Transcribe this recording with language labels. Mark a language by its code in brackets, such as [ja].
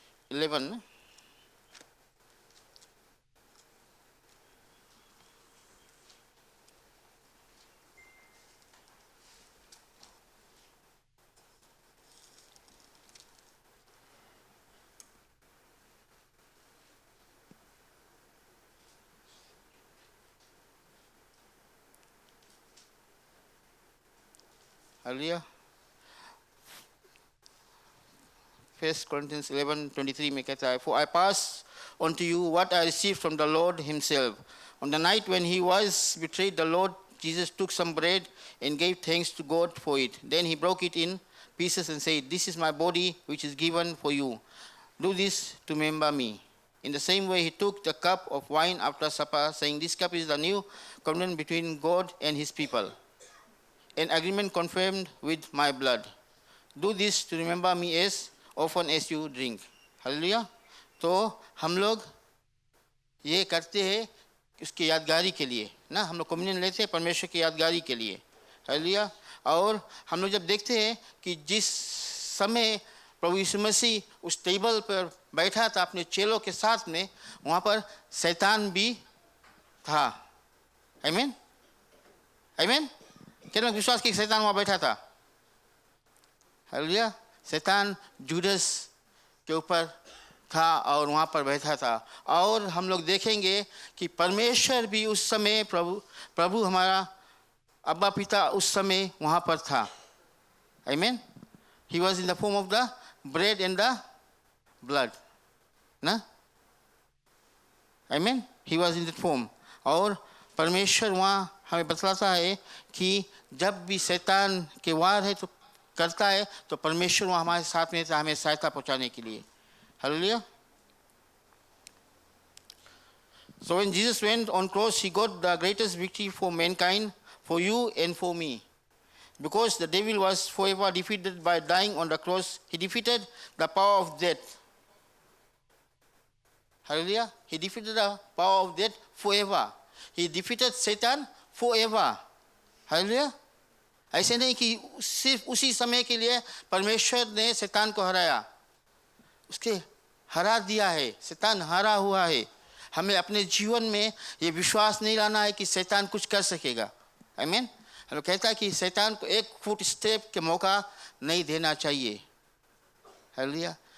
[hi] 11 hallelujah. [en] 1 Corinthians 11:23 [hi] में कहता है, [en] For I pass on to you what I received from the Lord himself. On the night when he was betrayed, the Lord Jesus took some bread and gave thanks to God for it. Then he broke it in pieces and said, This is my body which is given for you. Do this to remember me. In the same way, he took the cup of wine after supper, saying, "This cup is the new covenant between God and his people, an agreement confirmed with my blood. Do this to remember me as often as you drink." [hi] Hallelujah. तो हम लोग ये करते हैं उसकी यादगारी के लिए ना, हम लोग कम्युनियन लेते हैं परमेश्वर की यादगारी के लिए। हालेलुया। और हम लोग जब देखते हैं कि जिस समय प्रभु यीशु मसीह उस टेबल पर बैठा था अपने चेलों के साथ में, वहाँ पर शैतान भी था। आमीन आमीन। कितना विश्वास कि शैतान वहाँ बैठा था? हालेलुया। शैतान जुडस के ऊपर था और वहाँ पर बैठा था। और हम लोग देखेंगे कि परमेश्वर भी उस समय प्रभु हमारा अब्बा पिता उस समय वहाँ पर था। आमीन। [en] He was in the form of the bread and the blood, ना? आमीन। He was in that form। [hi] और परमेश्वर वहाँ हमें बतलाता है कि जब भी शैतान के वार है तो करता है तो परमेश्वर वहाँ हमारे साथ में था, हमें सहायता पहुँचाने के लिए। Hallelujah. [en] So when Jesus went on cross, he got the greatest victory for mankind, for you and for me. Because the devil was forever defeated by dying on the cross, he defeated the power of death. Hallelujah. He defeated the power of death forever. He defeated Satan forever. Hallelujah. [hi] ऐसे नहीं कि सिर्फ उसी समय के लिए परमेश्वर ने शैतान को हराया, उसके हरा दिया है। शैतान हरा हुआ है। हमें अपने जीवन में ये विश्वास नहीं लाना है कि शैतान कुछ कर सकेगा। आमीन। हम लोग कहता है कि शैतान को एक फुट स्टेप के मौका नहीं देना चाहिए। हालेलुया।